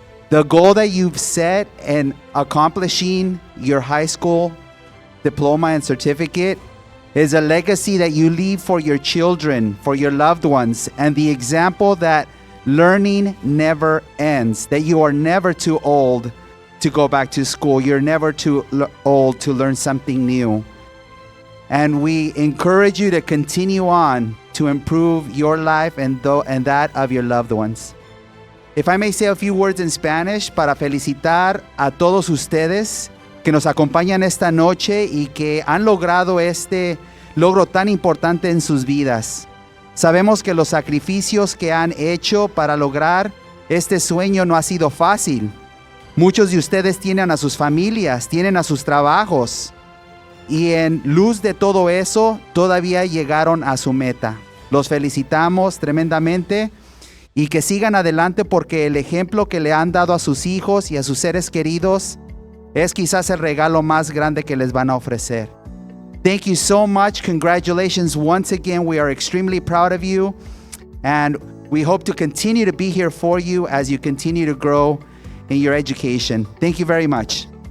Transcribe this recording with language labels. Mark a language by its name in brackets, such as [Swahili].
[English] The goal that you've set in accomplishing your high school diploma and certificate is a legacy that you leave for your children, for your loved ones, and the example that learning never ends, that you are never too old to go back to school. You're never too old to learn something new. And we encourage you to continue on to improve your life and that of your loved ones. If I may say a few words in Spanish [Spanish] para felicitar a todos ustedes que nos acompañan esta noche y que han logrado este logro tan importante en sus vidas. Sabemos que los sacrificios que han hecho para lograr este sueño no ha sido fácil. Muchos de ustedes tienen a sus familias, tienen a sus trabajos, y en luz de todo eso, todavía llegaron a su meta. Los felicitamos tremendamente y que sigan adelante porque el ejemplo que le han dado a sus hijos y a sus seres queridos es quizás el regalo más grande que les van a ofrecer. [English] Thank you so much. Congratulations once again. We are extremely proud of you, and we hope to continue to be here for you as you continue to grow in your education. Thank you very much.